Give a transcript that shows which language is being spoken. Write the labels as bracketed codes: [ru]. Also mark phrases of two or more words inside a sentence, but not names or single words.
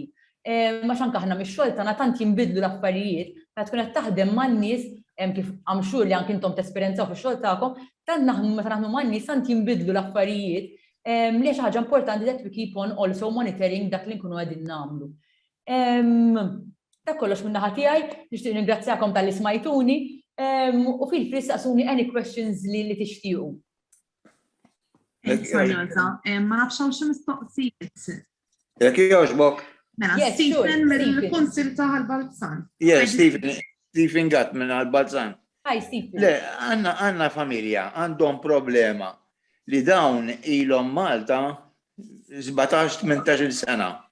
[mt] Ma x'anke aħna mix-xogħol tagħna tant jinbidlu l-affarijiet, meta tkun qed taħdem man-nies kif [en] I'm sure [mt] li anke intom tesperjenzaw fix-xogħol tagħkom, tant meta naħdmu man-nies tant jinbidlu l-affarijiet. Li xi ħaġa importanti [en] that we keep on also monitoring [mt] dak li nkunu qegħdin nagħmlu. Ta' kollox minn naħa tiegħi, nixtieq ningrazzjakom tal-li smajtuni u fil-fri staqsuni [en] any questions [mt] li tixtiequ. Sorjoza, ma nafx hawn xi mistoqsijiet. Jekk jogħġbok. Mela, [en] Yes, Stephen sure, [mt] mill-Kunsil ta' Ħalbalzan. Yes, Stephen Gatt minn Ħalbalzan. [en] Hi, Stephen. [mt] Le, għandna familja, għandhom problema li dawn ilhom Malta 17-18 sena.